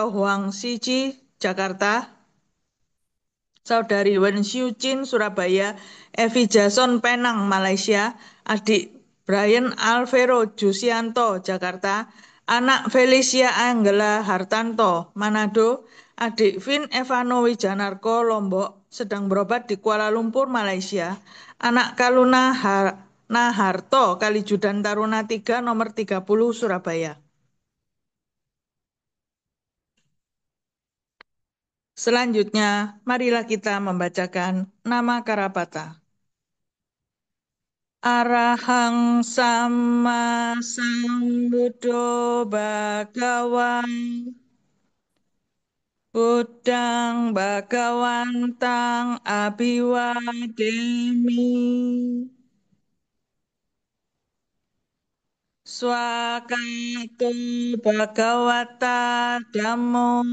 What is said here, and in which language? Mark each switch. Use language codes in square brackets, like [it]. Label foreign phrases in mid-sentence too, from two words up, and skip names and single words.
[id] Huang Siji Jakarta, Saudari Wen Xiuqin Surabaya, Evi Jason Penang Malaysia, adik Brian Alvero Jusianto Jakarta, anak Felicia Anggela Hartanto Manado, adik Vin Evano Wijanarko Lombok sedang berobat di Kuala Lumpur Malaysia, anak Kaluna Naharto Kalijudan Taruna 3 nomor 30 Surabaya. Selanjutnya, marilah kita membacakan nama Karapata. [pi] Arahang sama sambuddho bhagawan Buddhang bhagawantang abhiwademi Swakato bhagawata dhammo